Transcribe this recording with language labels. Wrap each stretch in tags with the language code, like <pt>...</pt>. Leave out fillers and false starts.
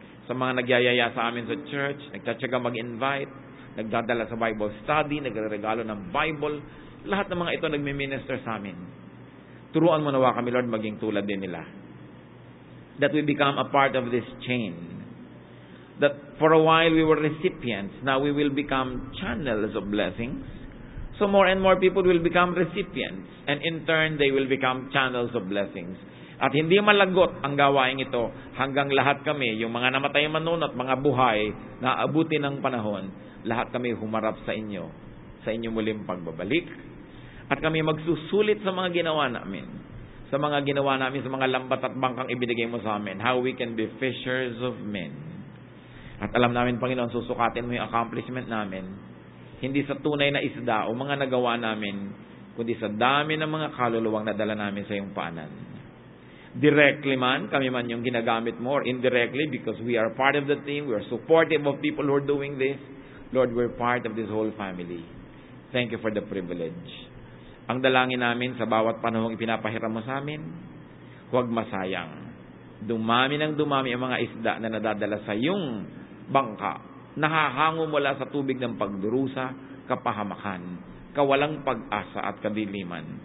<tl>Sa mga nagyayaya sa amin sa church, nagtatsaga mag-invite, nagdadala sa Bible study, nagregalo ng Bible, lahat ng mga ito nagmi-minister sa amin. Turuan mo nawa kami, Lord, maging tulad din nila.</tl> <en>That we become a part of this chain. That for a while we were recipients, now we will become channels of blessings. So more and more people will become recipients, and in turn, they will become channels of blessings.</en> <tl>At hindi malagot ang gawain ito hanggang lahat kami, yung mga namatay man at mga buhay na abutin ng panahon, lahat kami humarap sa inyong muling pagbabalik. At kami magsusulit sa mga ginawa namin, sa mga lambat at bangkang ibinigay mo sa amin,</tl> <en>how we can be fishers of men.</en> <tl>At alam namin, Panginoon, susukatin mo yung accomplishment namin, hindi sa tunay na isda o mga nagawa namin, kundi sa dami ng mga kaluluwang nadala namin sa iyong paanan. Directly man, kami man yung ginagamit mo,</tl> <en>or indirectly, because we are part of the team, we are supportive of people who are doing this. Lord, we're part of this whole family. Thank you for the privilege.</en> <tl>Ang dalangin namin sa bawat panahong ipinapahiram mo sa amin, huwag masayang. Dumami ng dumami ang mga isda na nadadala sa iyong bangka, nahahango mula sa tubig ng pagdurusa, kapahamakan, kawalang pag-asa at kadiliman.</tl>